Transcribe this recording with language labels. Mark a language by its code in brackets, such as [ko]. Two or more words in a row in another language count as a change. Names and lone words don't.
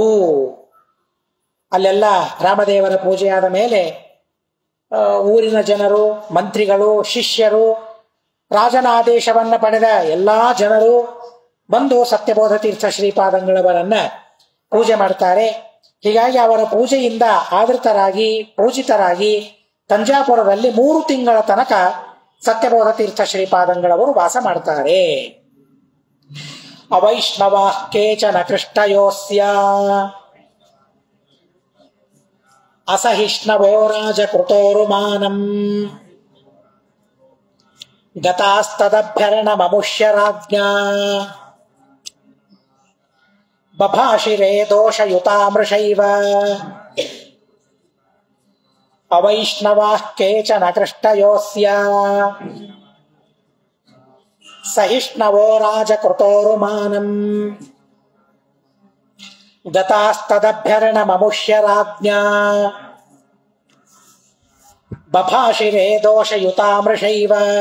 [kn] ಅಲ್ಲೆಲ್ಲ ರಾಮದೇವರ ಪೂಜೆಯಾದ ಮೇಲೆ ಊರಿನ ಜನರು, ಮಂತ್ರಿಗಳು, ಶಿಷ್ಯರು ರಾಜನ ಆದೇಶವನ್ನ ಪಡೆದ ಎಲ್ಲಾ ಜನರು ಬಂದು ಸತ್ಯಬೋಧ ತೀರ್ಥ ಶ್ರೀಪಾದಂಗಳವರನ್ನ ಪೂಜೆ ಮಾಡ್ತಾರೆ. ಹೀಗಾಗಿ ಅವರ ಪೂಜೆಯಿಂದ ಆದೃತರಾಗಿ ಪೂಜಿತರಾಗಿ ತಂಜಾಪುರದಲ್ಲಿ 3 ತಿಂಗಳ ತನಕ ಸತ್ಯಬೋಧ ತೀರ್ಥ ಶ್ರೀಪಾದಂಗಳವರು ವಾಸ ಮಾಡ್ತಾರೆ. [sa] ಅವೈಷ್ಣವ ಕೇಚನ ಕೃಷ್ಟಯೋಸ್ಯ ಅಸಹಿಷ್ಣವೋ ರಾಜಕೃತೋರುಮಾನಂ ಗತಾಸ್ತದಭ್ಯರಣಮಮುಷ್ಯ ರಾಜ್ಞಾ ಬಭಾಷಿರೇ ದೋಷಯುತಾಮೃಷೈವ ಅವೈಷ್ಣವಾಃ ಕೇಚನ ಕೃಷ್ಟಯೋಸ್ಯ ಸಹಿಷ್ಣವೋ ರಾಜಕೃತೋರುಮಾನಂ ಗತಾಸ್ತದಭ್ಯರಣಮಮುಷ್ಯ ರಾಜ್ಞಾ ಬಭಾಷಿರೇ ದೋಷಯುತಾಮೃಷೈವ.